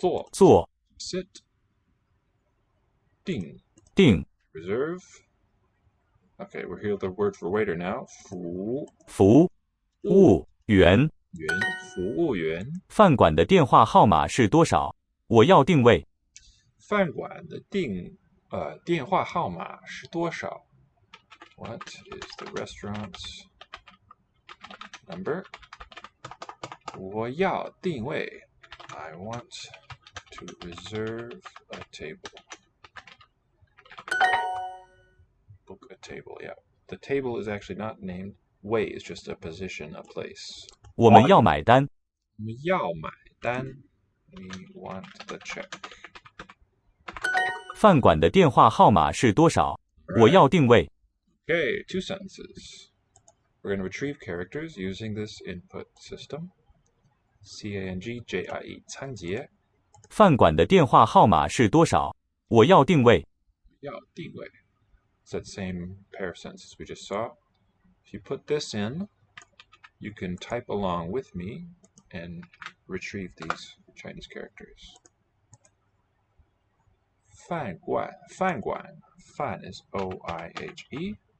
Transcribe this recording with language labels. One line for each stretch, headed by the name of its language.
Chinese: 坐 sit. 定定
English: reserve. Okay, we're here with the word for waiter now.
Chinese: 服务员员服务员饭馆的电话号码是多少？我要定位。饭馆的电话号码是多少
English: What is the restaurant's number?
Chinese: 我要定位
English: I want to reserve a table. Book a table, yeah. The table is actually not named. Way is just a position, a place.
Chinese: 我们要买单。我们要买单
English: We want the check.
Chinese: 饭馆的电话号码是多少？我要定位。
English: Okay, 2 sentences. We're going to retrieve characters using this input system.
Chinese: CANGJIE 仓颉饭馆的电话号码是多少？我要定位。要定位
English: It's that same pair of sentences we just saw. If you put this in, you can type along with me and retrieve these Chinese characters. 饭馆 Fan is O-I-H-E.